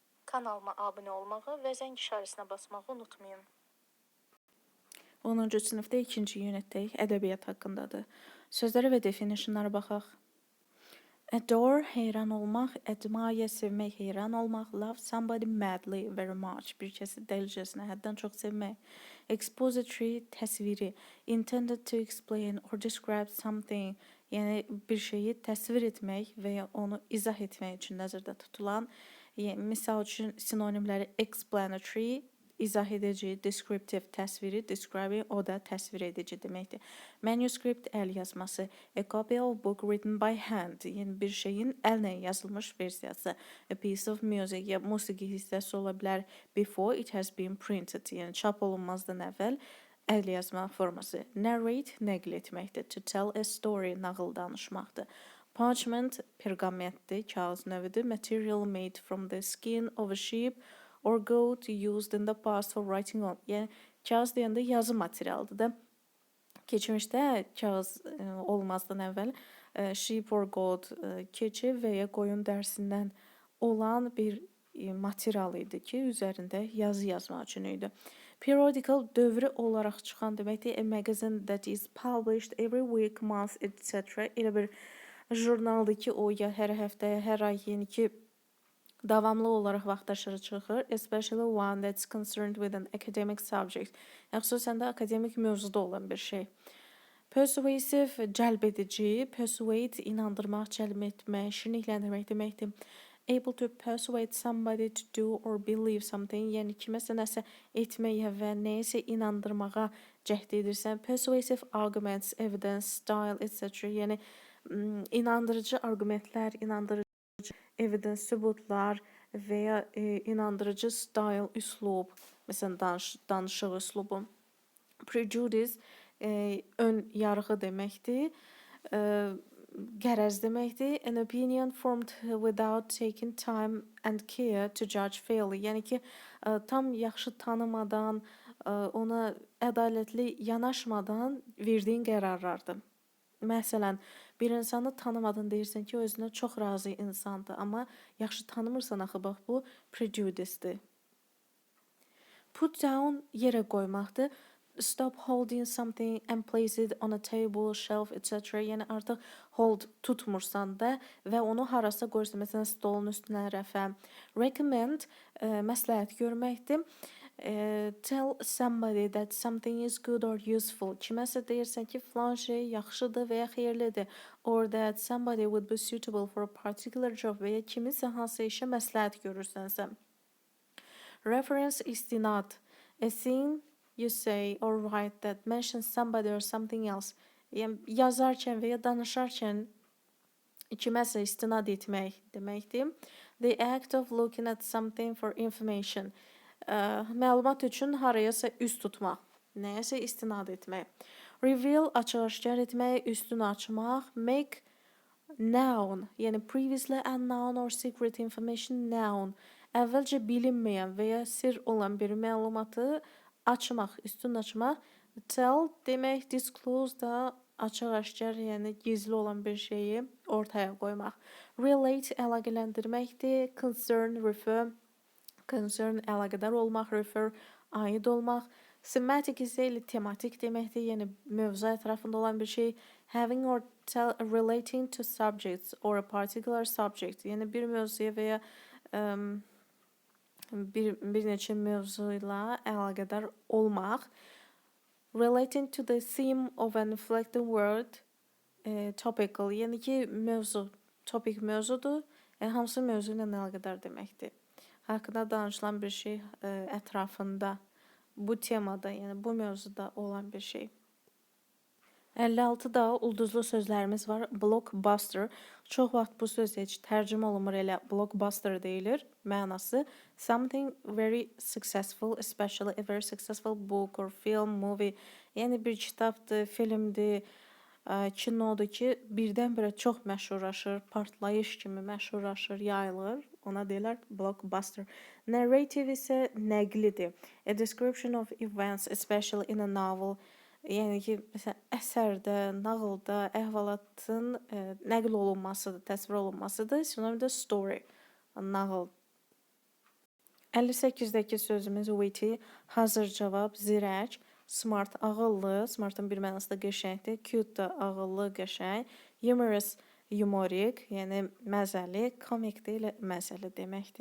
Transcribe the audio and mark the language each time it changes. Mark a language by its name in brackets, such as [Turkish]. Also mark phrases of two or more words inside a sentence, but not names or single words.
[Azerbaijani] Kanalıma abunə olmağı və zəng işarəsinə basmağı unutmayın. 10-cu sinifdə 2-ci unitdəyik. Ədəbiyyat haqqındadır. Sözlərə və definitionlara baxaq. Adore, heyran olmaq, admire, sevmək, heyran olmaq, [English] love somebody madly, very much, [Azerbaijani] bir kəsi dəlicəsinə, həddən çox sevmək. Expository, təsviri, [English] intended to explain or describe something, [Azerbaijani] yəni bir şeyi təsvir etmək və ya onu izah etmək üçün nəzərdə tutulan, misal üçün sinonimləri explanatory, izah edici, descriptive, təsviri, describing, o da təsvir edici deməkdir. Manuscript, əl yazması, [English] a copy of book written by hand, [Azerbaijani] yəni bir şeyin əllə yazılmış versiyası. [English] A piece of music, [Azerbaijani] ya musiqi hissəsi ola bilər. [English] Before it has been printed, [Azerbaijani] yəni çap olunmazdan əvvəl əl yazma forması. Narrate, nəql etməkdir. [English] To tell a story, [Azerbaijani] nağıl danışmaqdır. Parchment, perqamentdir, kağız növüdür. [English] Material made from the skin of a sheep or goat used in the past for writing on. [Azerbaijani] Yəni kağız deyəndə yazı materialıdır da. Keçmişdə kağız olmazdan əvvəl [English] sheep or goat, [Azerbaijani] keçi və ya qoyun dərsindən olan bir material idi ki, üzərində yazı yazmaq üçün idi. Periodical, dövrü olaraq çıxan deməkdir. [English] A magazine that is published every week, month, etc. [Azerbaijani] Elə bir jurnaldır ki, o ya hər həftə, hər ay yeni ki, davamlı olaraq vaxtaşırı çıxır, [English] especially one that's concerned with an academic subject. [Azerbaijani] Xüsusən də akademik mövzuda olan bir şey. Persuasive, cəlb edici, persuade, inandırmaq, cəlb etmək, şirinlikləndirmək deməkdir. [English] Able to persuade somebody to do or believe something, [Azerbaijani] yəni kiməsə nəsə etməyə və nəyəsə inandırmağa cəhd edirsən. [English] Persuasive arguments, evidence, style, etc. [Azerbaijani] Yəni inandırıcı arqumentlər, inandırıcı evidence, sübutlar və ya inandırıcı style, üslub, məsələn danışıq üslubu. Prejudice, ön yarğı deməkdir, qərəz deməkdir. [English] An opinion formed without taking time and care to judge fairly. [Azerbaijani] Yəni ki, tam yaxşı tanımadan, ona ədalətli yanaşmadan verdiyin qərarlardır. Məsələn, bir insanı tanımadın deyirsən ki, o özünə çox razı insandır, amma yaxşı tanımırsan axı, bax bu prejudice-dir. [English] Put down, [Azerbaijani] yerə qoymaqdır. [English] Stop holding something and place it on a table, shelf, etc. [Azerbaijani] Yəni artıq hold tutmursan da və onu harasa qoyursan, məsələn stolun üstünə, rəfə. Recommend, məsləhət görməkdir. [English] Tell somebody that something is good or useful. [Azerbaijani] Kiməsə deyirsən ki, filan şey yaxşıdır və ya xeyirlidir. [English] Or that somebody would be suitable for a particular job [Azerbaijani] və ya kimisə hansı işə məsləhət görürsənsə. Reference, istinad. [English] A thing you say or write that mentions somebody or something else. [Azerbaijani] Yəni yazarkən və ya danışarkən kiməsə istinad etmək deməkdir. [English] The act of looking at something for information. [Azerbaijani] Məlumat üçün harayasa üz tutmaq, nəyəsə istinad etmək. Reveal, açıq-aşkar etmək, üstünü açmaq. [English] Make known, yəni previously unknown or secret information known. [Azerbaijani] Əvvəlcə bilinməyən və ya sir olan bir məlumatı açmaq, üstünü açmaq. Tell demək, disclose da açıq-aşkar, yəni gizli olan bir şeyi ortaya qoymaq. Relate, əlaqələndirməkdir. [English] Concern, refer, concern, [Azerbaijani] əlaqədar olmaq, refer, aid olmaq. Thematic isə elə tematik deməkdir, yəni mövzu ətrafında olan bir şey. [English] Having or relating to subjects or a particular subject, [Azerbaijani] yəni bir mövzuya və ya bir neçə mövzu ilə əlaqədar olmaq. [English] Relating to the theme of an inflected word, topical, [Azerbaijani] yəni ki mövzu, topic mövzudur, hamısı mövzu ilə əlaqədar deməkdir. Haqqında danışılan bir şey ətrafında, bu temada, yəni bu mövzuda olan bir şey. 56-da ulduzlu sözlərimiz var. Blockbuster. Çox vaxt bu söz heç tərcümə olunmur, elə blockbuster deyilir. [English] Mənası something very successful, especially a very successful book or film, movie. [Azerbaijani] Yəni bir kitabdır, filmdir, kinodur ki, birdən-birə çox məşhurlaşır, partlayış kimi məşhurlaşır, yayılır. Ona deyirlər blockbuster. Narrative isə nəqlidir. [English] A description of events, especially in a novel. [Azerbaijani] Yəni ki, məsələn, əsərdə, nağılda, əhvalatın nəql olunmasıdır, təsvir olunmasıdır. Sinonim də story, nağıl. 58-dəki sözümüz witty, hazır cavab, zirək, smart, ağıllı, smartın bir mənası da qəşəngdir, cute da ağıllı, qəşəng, humorous, yumorik, yəni məzəli, comic də elə məzəli deməkdir.